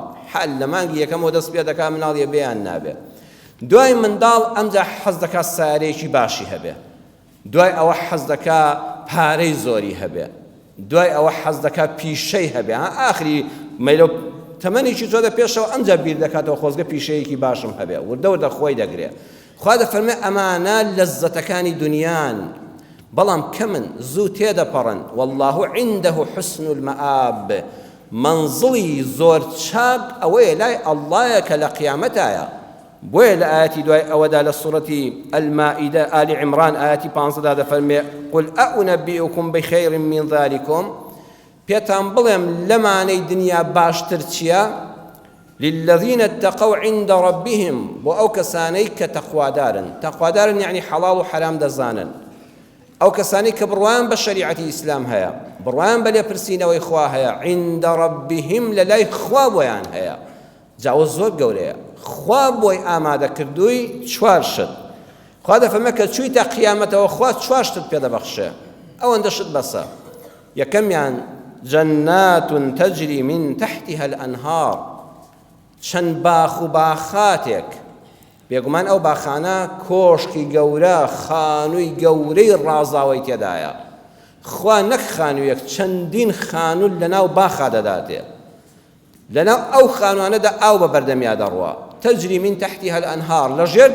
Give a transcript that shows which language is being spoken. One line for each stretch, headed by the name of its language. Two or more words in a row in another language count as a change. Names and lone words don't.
Central Kurdish: حەل لە مانگی یەکەمەوە دەست پێ دەکات مناڵیە بێیان نابێ. دوای منداڵ ئەمجا حەز دەکات سارەیەکی باشی هەبێ، دوای ئەوە حەز دەکات پارەی زۆری هەبێ، دوای ئەوە حەز دەکات پیشەی هەبێ. ئاخری مەیلە تەمەنێکی زۆدە پێشەوە ئەمجا بیر دەکاتەوە خۆزگە پیشەیەکی باشم هەبێ، وردە وردە خۆی دەگرێ. خوا دەفەرمێ ئەمانە لەززەتەکانی دنیان، بەڵام کەمن، زوو تێدەپەڕن.
Arabic: والله عنده حسن المآب،
Central Kurdish: منزڵی زۆر چاک ئەوەیە لای ئەڵڵایە کە لە قیامەتایە. بۆیە لە ئاەتی دوای ئەوەدا لە سوڕەتی ئەلمائیدە ئالی عیمران ئاەتی 15 دەفەرمێ
Arabic: قل ئەئونەبئوکم بخەیڕ من ذەلیکم،
Central Kurdish: پێتان بڵێم لەمانەی دنیا باشتر چییە؟
Arabic: للذین اتقوا عند ربهم،
Central Kurdish: بۆ ئەو کەسانەی کە تەقوادارن. تەقوادارن یعنی حەڵاڵ و حەرام دەزانن، ئەو کەسانی کە بڕوایان بە شەریعەتی ئیسلام هەیە، بڕوایان بە لێپرسینەوەی خوا هەیە،
Arabic: عند ربهم
Central Kurdish: لە لای خوا بۆیان هەیە. جاوە زۆر گەورەیە، خوا بۆی ئامادە کردووی چوار شت. خوا دەفەرمێ کە چوویتە قیامەتەوە خوا چوار شت پێدەبەخشێ، ئەوەندە شت بەسە. یەکەمیان
Arabic: جەنات تەجری من تحتها الأنهار،
Central Kurdish: چەند باخ و باخاتێک بێگومان ئەو باخانە کۆشکی گەورە خانووی گەورەی ڕازاوی تێدایە خوا نەک خانوویەک چەندین خانوو لەناو باخا دەداتێ لەناو ئەو خانوانەدا ئاو بە بەردەمیا دەڕوە
Arabic: تەجری من تحتیها الأنهار
Central Kurdish: لەژێر